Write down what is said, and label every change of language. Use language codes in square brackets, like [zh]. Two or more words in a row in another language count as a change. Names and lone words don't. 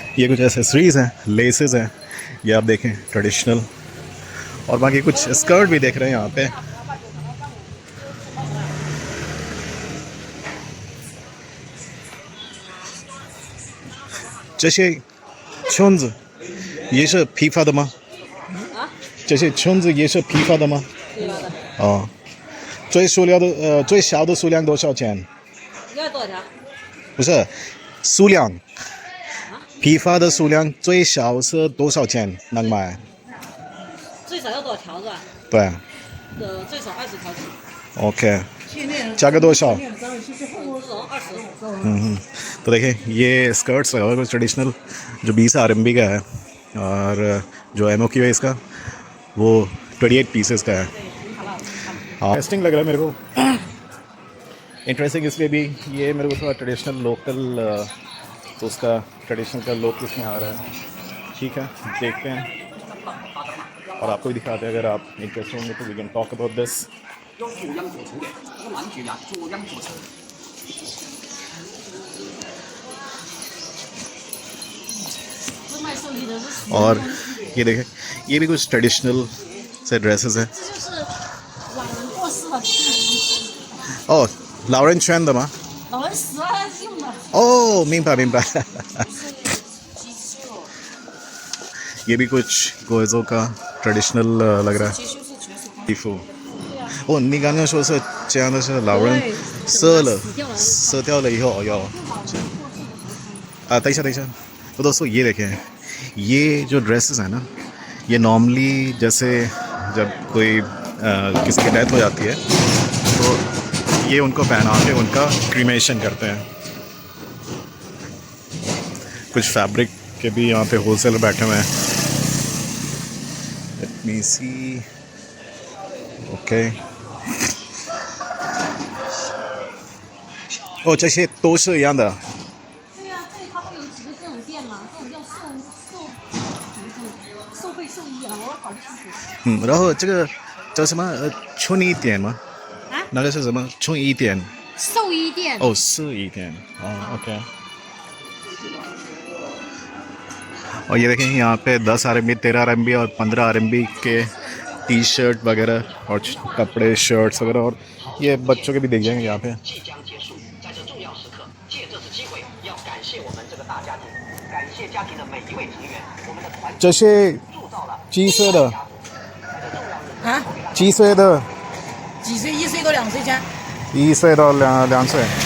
[hi] ये कुछ एसेसरीज़ हैं, लेसेस हैं, ये आप देखें ट्रेडिशनल, और बाकी कुछ स्कर्ट भी देख रहे हैं यहाँ पे। जैसे छुंज ये [zh] 是批发的吗？这些裙子也是批发的吗？哦，最小的数量多少钱？你要多少条？不是数量，批发的数量最小是多少钱能买？最少要多少条是吧？对最少20条起。 [hi] ，OK。 [zh] 加个多少？ [hi] तो देखिए ये स्कर्ट्स लगा हुआ है कुछ ट्रेडिशनल जो 20 RMB का है और जो MOQ है इसका वो 28 पीसेस का है। इंटरेस्टिंग लग रहा है मेरे को। इंटरेस्टिंग इसलिए भी ये मेरे को थोड़ा ट्रेडिशनल लोकल तो उसका ट्रेडिशनल का लुक इसमें आ रहा है। ठीक है देखते हैं और आपको भी दिखाते हैं अगर आप इंटरेस्टेड होंगे तो [en] we can talk about this. [hi] और ये देखें ये भी कुछ ट्रेडिशनल से ड्रेसेस हैं। [zh] ओह 老人穿的吗？老人死了用的。哦，明白明白。 [hi] ये भी कुछ गोइज़ो का ट्रेडिशनल लग रहा है। [zh] 衣服。哦，你刚刚说是这样的是老人射掉了以后要等一下等一下， [hi] तो दोस्तों ये देखें ये जो ड्रेसेस हैं ना ये नॉर्मली जैसे जब कोई किसी की डेथ हो जाती है तो ये उनको पहना के उनका क्रीमेशन करते हैं। कुछ फैब्रिक के भी यहाँ पे होलसेलर बैठे हुए हैं। [en] let me see okay [zh] 哦，这些都是一样的。对呀，这里它会有几个这种店嘛，这种叫寿会寿衣啊，我搞不清楚。然后这个叫什么春衣店吗？啊？那个是什么春衣店？寿衣店。哦，寿衣店。哦 [hi] ，OK。और ये देखें यहाँ पे 10 RMB 13 RMB और 15 RMB के टी शर्ट वगैरह और कपड़े शर्ट्स वगैरह और ये बच्चों के भी दिख जाएंगे यहाँ पे। [zh] 这些几岁的？啊？几岁的？几岁？1岁到2岁间。 1岁到2岁。